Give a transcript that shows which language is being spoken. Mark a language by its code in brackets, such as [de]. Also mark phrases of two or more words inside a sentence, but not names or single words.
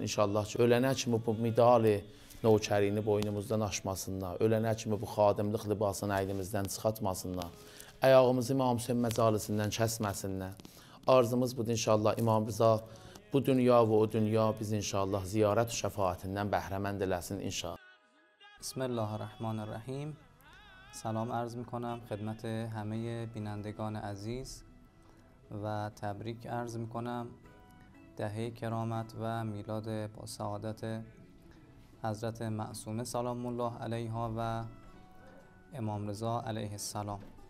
[az] İnşallah ki, ölənə kimi bu midali növkərini boynumuzdan aşmasınlar, ölənə kimi bu xadimlik libasını əlimizdən çıxartmasınlar, ayağımızı İmam Hüseyin məcalisindən kəsməsinlər. Arzumuz budur inşallah İmam Rıza bu dünya və o dünya biz inşallah ziyarət şəfaatindən bəhrəmənd eləsin inşallah. [ar] Bismillahirrahmanirrahیم. [fa] سلام عرض میکنم خدمت همه بینندگان عزیز و تبریک عرض میکنم دهه کرامت و میلاد با سعادت حضرت معصومه سلام الله علیها و امام رضا علیه السلام.